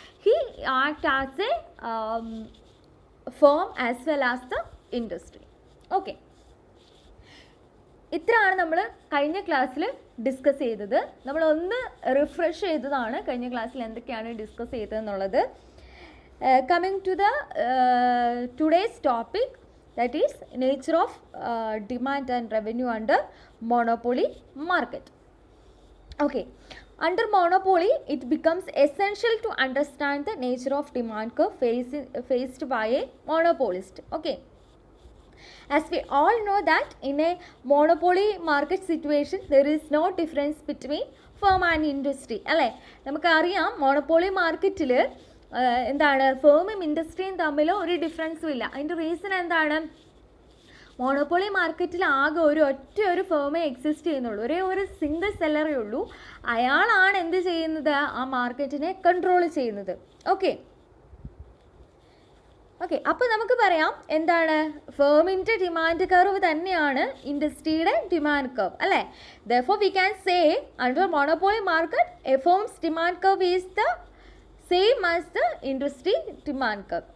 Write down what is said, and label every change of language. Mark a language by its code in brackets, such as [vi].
[en] He acts as a firm as well as the industry. Okay. [ml] ഇത്രയാണ് നമ്മൾ കഴിഞ്ഞ ക്ലാസ്സിൽ ഡിസ്കസ് ചെയ്തത്. നമ്മളൊന്ന് റിഫ്രഷ് ചെയ്തതാണ് കഴിഞ്ഞ ക്ലാസ്സിൽ എന്തൊക്കെയാണ് discuss ചെയ്തതെന്നുള്ളത്. [en] Coming to the today's topic, that is nature of demand and revenue under monopoly market. Okay, under monopoly it becomes essential to understand the nature of demand curve faced by a monopolist. Okay, as we all know that in a monopoly market situation there is no difference between firm and industry. [ml] അല്ലേ, നമുക്കറിയാം monopoly മാർക്കറ്റിൽ എന്താണ് ഫേമും ഇൻഡസ്ട്രിയും തമ്മിൽ ഒരു ഡിഫറൻസും ഇല്ല. അതിൻ്റെ reason എന്താണ്? Monopoly മാർക്കറ്റിൽ ആകെ ഒരു ഫേമേ എക്സിസ്റ്റ് ചെയ്യുന്നുള്ളൂ. ഒരു സിംഗിൾ സെല്ലറേ ഉള്ളൂ. അയാളാണ് എന്ത് ചെയ്യുന്നത്? ആ മാർക്കറ്റിനെ കൺട്രോൾ ചെയ്യുന്നത്. ഓക്കെ, അപ്പോൾ നമുക്ക് പറയാം എന്താണ്, ഫേമിൻ്റെ ഡിമാൻഡ് കർവ് തന്നെയാണ് ഇൻഡസ്ട്രിയുടെ ഡിമാൻഡ് കർവ് അല്ലേ. [en] therefore we can say under monopoly market a firm's demand curve is the same as the industry demand curve.